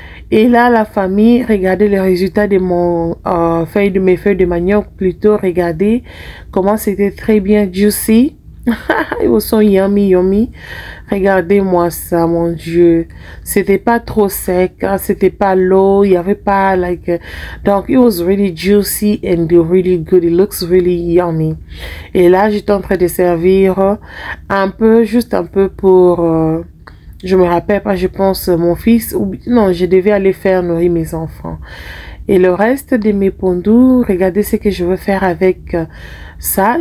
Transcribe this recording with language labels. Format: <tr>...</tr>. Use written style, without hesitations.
<fr>Et là, la famille, regardez les résultats de mes feuilles de manioc. Plutôt, regardez comment c'était très bien juicy. Ils sont</fr> <en>yummy, yummy.</en> <fr>Regardez-moi ça, mon Dieu. C'était pas trop sec, hein, c'était pas low. Il y avait pas like.</fr> <en>Donc, it was really juicy and really good. It looks really yummy.</en> <fr>Et là, j'étais en train de servir un peu, juste un peu pour. Je me rappelle pas, je pense mon fils, ou non, je devais aller faire nourrir mes enfants. Et le reste de mes pondus, regardez ce que je veux faire avec ça.</fr>